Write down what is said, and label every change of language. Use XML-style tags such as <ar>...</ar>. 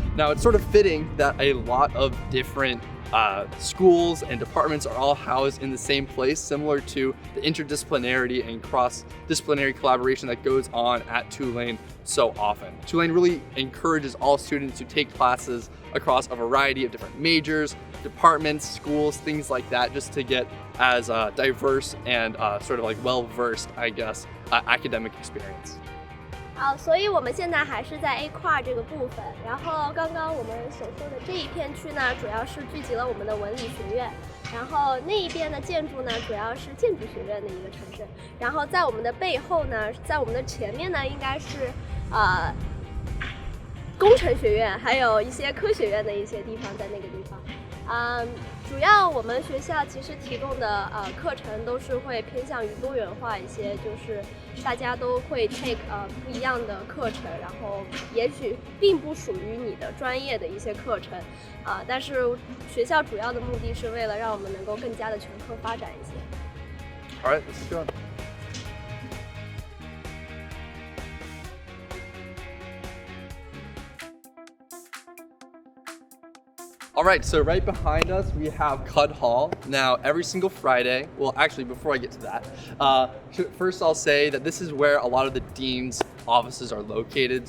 <en>Now it's sort of fitting that a lot of different schools and departments are all housed in the same place, similar to the interdisciplinarity and cross-disciplinary collaboration that goes on at Tulane so often. Tulane really encourages all students to take classes across a variety of different majors, departments, schools, things like that, just to get as diverse and sort of like well-versed, I guess, academic experience.</en> <zh>好，所以我们现在还是在 A 跨这个部分。然后刚刚我们所说的这一片区呢，主要是聚集了我们的文理学院。然后那一边的建筑呢，主要是建筑学院的一个城市。然后在我们的背后呢，在我们的前面呢，应该是工程学院，还有一些科学院的一些地方在那个地方。主要我们学校其实提供的课程都是会偏向于多元化一些，就是大家都会 take 不一样的课程，然后也许并不属于你的专业的一些课程，但是学校主要的目的是为了让我们能够更加的全科发展一些。</zh> <en>All right, let's keep going. All right, so right behind us, we have Cudd Hall. Now, every single Friday, well, actually, before I get to that, first I'll say that this is where a lot of the dean's offices are located.</en>